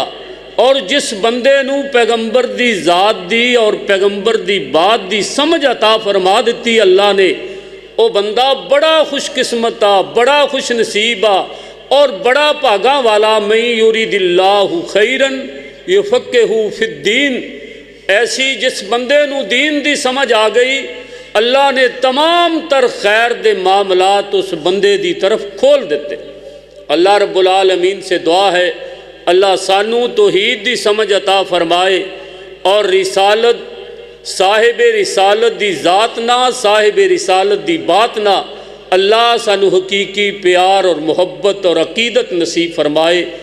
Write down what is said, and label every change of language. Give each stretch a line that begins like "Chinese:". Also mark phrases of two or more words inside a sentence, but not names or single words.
Punjabi: ਔਰ ਜਿਸ ਬੰਦੇ ਨੂੰ ਪੈਗੰਬਰ ਦੀ ਜ਼ਾਤ ਦੀ ਔਰ ਪੈਗੰਬਰ ਦੀ ਬਾਤ ਦੀ ਸਮਝ ਅਤਾ ਫ਼ਰਮਾ ਦਿੱਤੀ ਅੱਲਾਹ ਨੇ, ਉਹ ਬੰਦਾ ਬੜਾ ਖ਼ੁਸ਼ਕਿਸਮਤ ਆ, ਬੜਾ ਖ਼ੁਸ਼ ਨਸੀਬ ਆ ਔਰ ਬੜਾ ਭਾਗਾਂ ਵਾਲਾ।
Arabic: من يرد الله خيرا يفقهه في الدين.
Punjabi: ਐਸੀ ਜਿਸ ਬੰਦੇ ਨੂੰ ਦੀਨ ਦੀ ਸਮਝ ਆ ਗਈ, ਅੱਲਾਹ ਨੇ ਤਮਾਮ ਤਰ ਖ਼ੈਰ ਦੇ ਮਾਮਲਾਤ ਉਸ ਬੰਦੇ ਦੀ ਤਰਫ਼ ਖੋਲ੍ਹ ਦਿੰਦੇ। ਅੱਲਾਹ ਰੱਬੁਲ ਆਲਮੀਨ ਸੇ ਦੁਆ ਹੈ ਅੱਲਾਹ ਸਾਨੂੰ ਤੌਹੀਦ ਦੀ ਸਮਝ ਅਤਾ ਫ਼ਰਮਾਏ ਔਰ ਰਿਸਾਲਤ ਸਾਹਿਬ ਰਿਸਾਲਤ ਦੀ ਜ਼ਾਤ ਨਾ ਸਾਹਿਬ ਰਿਸਾਲਤ ਦੀ ਬਾਤ ਨਾ ਅੱਲਾਹ ਸਾਨੂੰ ਹਕੀਕੀ ਪਿਆਰ ਔਰ ਮੁਹੱਬਤ ਔਰ ਅਕੀਦਤ ਨਸੀਬ ਫ਼ਰਮਾਏ।